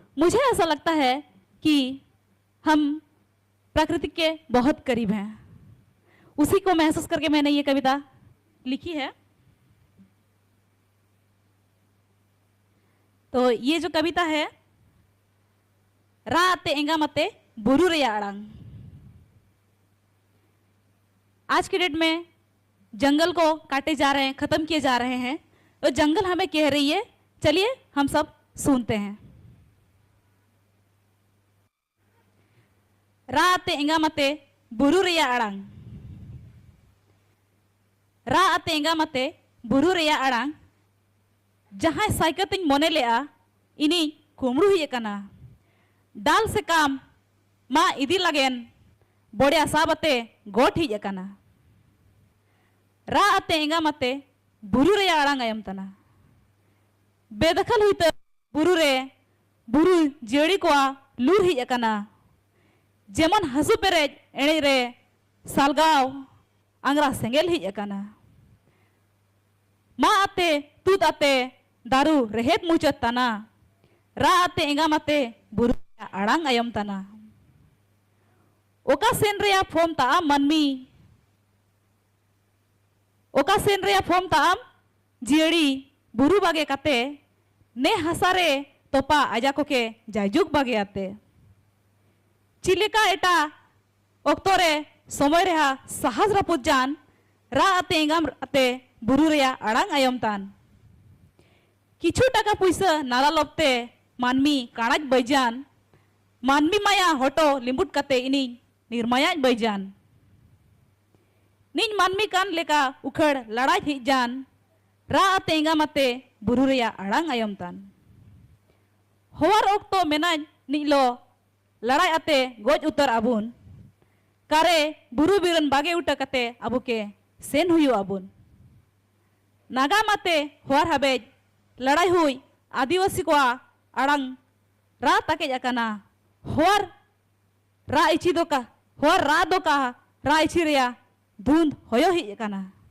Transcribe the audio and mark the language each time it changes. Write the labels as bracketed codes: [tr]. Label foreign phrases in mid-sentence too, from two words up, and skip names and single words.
[hi] मुझे ऐसा लगता है कि हम प्रकृति के बहुत करीब हैं। उसी को महसूस करके मैंने ये कविता लिखी है। तो ये जो कविता है, [unr] रा आते एंगा मते बुरु रेया अड़ांग। [hi] आज के डेट में जंगल को काटे जा रहे हैं, खत्म किए जा रहे हैं, तो जंगल हमें कह रही है। चलिए हम सब सुनते हैं। [unr] रा आते एंगा मते बुरु रेया अड़ांग। रा आते एंगा मते बुरु रेया अड़ांग। जहां साइकतिंग मोने लेआ इनी कुमरू ही कना। डाल से काम मा इदी लगेन बोड़िया साबते गोठ ही कना। रा आते एंगा मते बुरु रेया अड़ांग आयम तना। बेदखल हुई तो बुरु रे बुरु जेड़ी को लूर ही कना। जेमन हसु पेरेज एणे रे सालगाव अंगरा सेंगेल ही कना। मा आते तूत आते दारू रेहेत मुचत तना। रा आते एंगा मते बुरु अड़ांग आयम तना। ओका सेन रेया फोम ताम मनमी। ओका सेन रेया फोम ताम जियड़ी बुरु बागे कते ने हसारे तोपा आजा को के जायजुग बागे आते। चिलिका एटा ओक्तोरे समय रेहा साहस रापुत जान। रा आते एंगाम आते बुरु रेया अड़ांग आयम तान। किछु टाका पुइसा नाला लोपते मानमी काणाज बैजान। मानमी माया होटो लिंबुट कते इनी निर्माया बैजान। निज मानमी कान लेका उखड़ लड़ाई थी जान। रा आते एंगा मते बुरु रेया अड़ांग आयम तान। होवार ओक्तो मेना निलो लड़ाई आते गोज उतर आबुन। कारे बुरु बिरन बागे उठा कते अबु के सेन हुयु आबुन। नागा माते होवार हबेज लड़ाई हुई आदिवासी को अड़ांग रा ताके जाकना। होवार रा इची दो का होवार रा दो का रा इची रेया धुंध होयो ही कना।